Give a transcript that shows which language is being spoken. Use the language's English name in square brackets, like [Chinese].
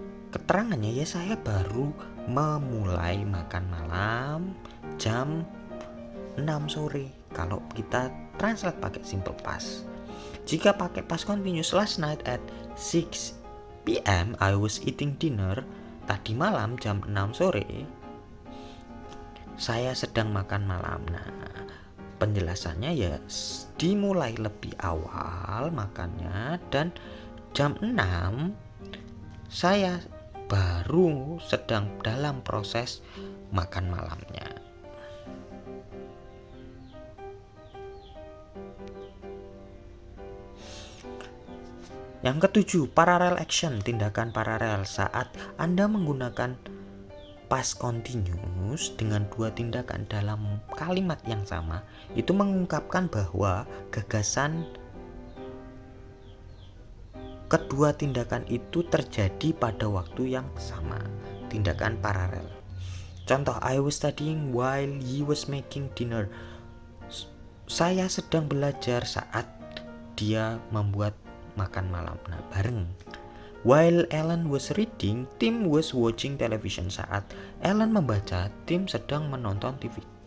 [Indonesian] Keterangannya ya saya baru memulai makan malam jam 6 sore. Kalau kita translate pakai simple past. Jika pakai past continuous, [English] last night at 6 p.m. I was eating dinner. [Indonesian] Tadi malam jam 6 sore saya sedang makan malam. Nah, penjelasannya ya dimulai lebih awal makannya dan jam 6 saya baru sedang dalam proses makan malamnya. Yang ketujuh, parallel action, tindakan paralel. Saat Anda menggunakan past continuous dengan dua tindakan dalam kalimat yang sama itu mengungkapkan bahwa gagasan kedua tindakan itu terjadi pada waktu yang sama, tindakan paralel. [English] Contoh, I was studying while he was making dinner. [Indonesian] Saya sedang belajar saat dia membuat makan malam. Nah, bareng. [English] While Ellen was reading, Tim was watching television. [Indonesian] Saat Ellen membaca, Tim sedang menonton TV.